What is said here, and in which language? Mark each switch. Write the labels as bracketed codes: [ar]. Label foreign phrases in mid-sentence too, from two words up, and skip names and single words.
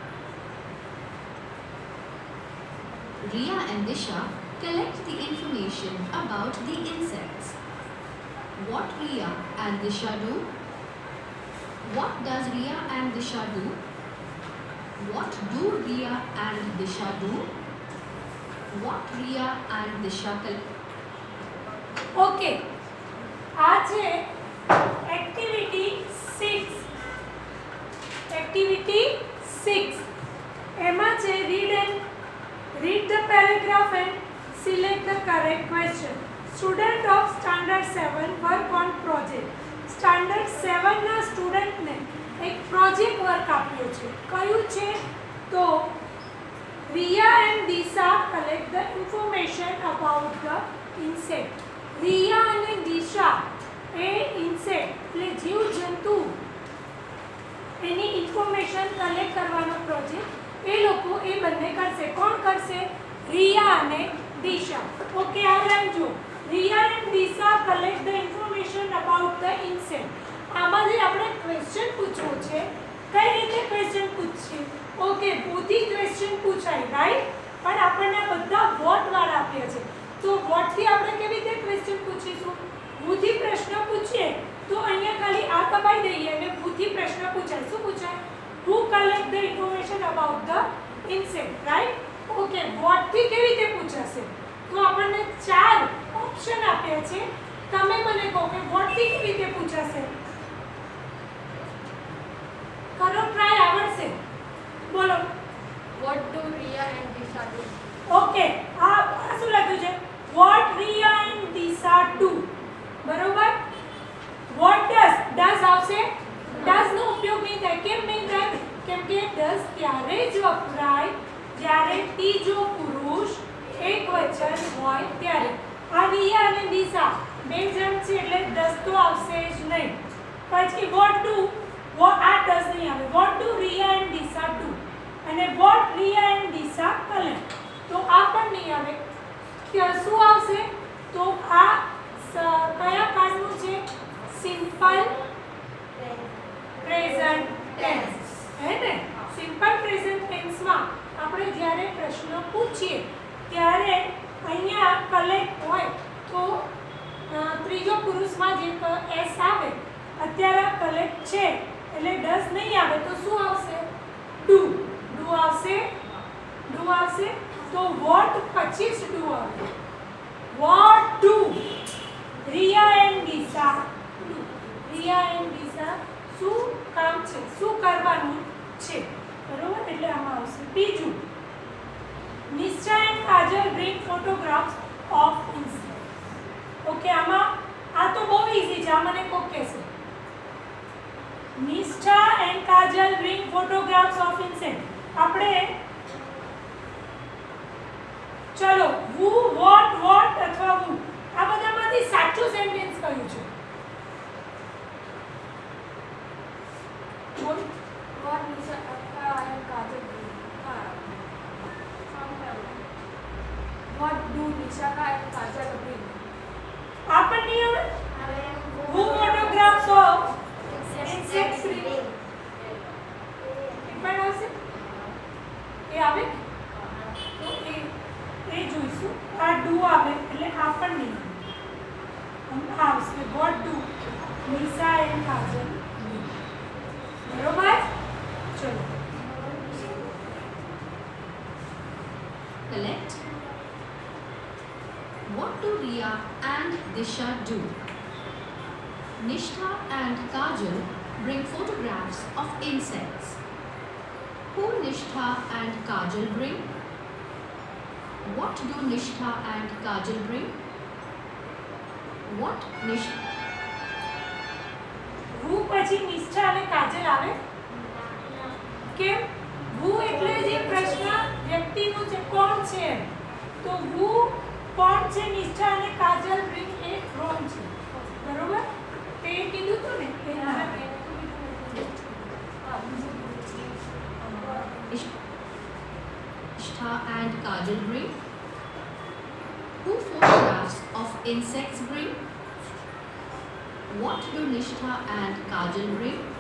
[en] Riya and Disha collect the information about the insects. What Riya and Disha do? What does Riya and Disha do? What do Riya and Disha do? What Riya and Disha collect? [gu] ઓકે, આ છે એક્ટિવિટી 6. એક્ટિવિટી 6 એમાં છે [en] read the paragraph and select the correct question. Student of standard 7 work on project. [gu] સ્ટાન્ડર્ડ 7 ના સ્ટુડન્ટને એક પ્રોજેક્ટ વર્ક આપ્યો છે. કયું છે? [en] તો Riya and Disha collect the information about the insect. [gu] Riya અને Disha એ ઇન્સેક્ટ એટલે જીવજંતુ એની ઇન્ફોર્મેશન કલેક્ટ કરવાનો પ્રોજેક્ટ એ લોકો એ બંને કરશે. કોણ કરશે? Riya અને Disha. ઓકે, આ લાઈન જો [en] Riya and Disha collect the information about the insect. [gu] આમાંથી આપણે ક્વેશ્ચન પૂછવો છે. કઈ રીતે ક્વેશ્ચન પૂછશે? ઓકે, બુદ્ધિ ક્વેશ્ચન પૂછાય, રાઈટ? પણ આપણને બધા વોટ વાળા આપ્યા છે. તો વોટ થી આપણે કેવી રીતે ક્વેશ્ચન પૂછીશું? બુદ્ધિ પ્રશ્ન પૂછીએ તો અહીંયા ખાલી આ દબાઈ દઈએ અને બુદ્ધિ પ્રશ્ન પૂછાય. શું પૂછાય? [en] Who collect the information about the insect, right? [gu] ઓકે, વોટ થી કેવી રીતે પૂછાશે? તો આપણને 4 ઓપ્શન આપ્યા છે. તમે મને કહો કે વોટ થી કેવી રીતે પૂછાશે? કરો ટ્રાય, આવડશે. બોલો. [en] What do Riya and Disha do? [gu] ઓકે, આ શું લખ્યું છે? [en] What Riya and Disha do. [gu] બરોબર? [en] What does [gu] આવશે? does નો ઉપયોગ નહીં થાય. કેમ નહીં થાય? કેમ કે does ત્યારે જ વપરાય જ્યારે ત્રીજો પુરુષ એકવચન હોય ત્યારે. આ Riya અને Disha બે જણ છે એટલે does તો આવશે જ નહીં. પછી [en] what do, [gu] આ does નહીં આવે. [en] What do Riya and Disha do? અને what Riya and Disha collect. [gu] તો આ પણ નહીં આવે. શું આવશે? તો આ કયા કાળનું છે? [en] simple present tense, [gu] હે ને? [en] simple present [gu] ટેન્સમાં આપણે જ્યારે પ્રશ્ન પૂછીએ ત્યારે અહીંયા કલેક્ટ હોય તો ત્રીજો પુરુષમાં જે એસ આવે, અત્યારે કલેક્ટ છે એટલે ડઝ નહીં આવે તો શું આવશે? ડુ. ડુ આવશે. ડુ આવશે. તો વોટ પછી જ ડુ આવે. [en] what do Riya and Disha do? Riya and Disha [gu] શું કામ છે? શું કરવાનું છે? બરોબર, એટલે આમાં આવશે. બીજું, [en] Nisha and Kajal bring photographs of insects. [gu] ઓકે, આમાં આ તો બહુ ઈઝી છે. આ મને કોક કહેશે. [en] Nisha and Kajal bring photographs of insects. [gu] આપણે ચલો [en] who, what [gu] અથવા who આ બધામાંથી સાચું સેન્ટેન્સ કયું છે? બોલ. [en] What Nisha and Kajal do? What do Nisha and Kajal bring? [gu] આ પણ નહીં આવે. [en] Who photographs of insects bring? [gu] એ પણ આવશે. એ આવે તો એ જોઈશું. આ ડુ આવે એટલે આ પણ નહીં આવશે. [en] What do Nisha and Kajal [gu] બરોબર ચલો [en] Collect. What do Riya and Disha do? Nishtha and Kajal bring photographs of insects. Who Nishtha and Kajal bring? What do Nishtha and Kajal bring? What Nishtha? [gu] હું પછી નિષ્ઠા અને કાજલ આવે કેમ હું એટલે જે પ્રશ્ન વ્યક્તિનું છે કોણ છે તો હું કોણ છે નિષ્ઠા અને કાજલ બ્રિંગ એ રોંગ છે બરોબર તે કીધું તું ને [en] Nishtha and Kajal bring? Who photographs of insects bring? What do Nishtha and Kajal bring?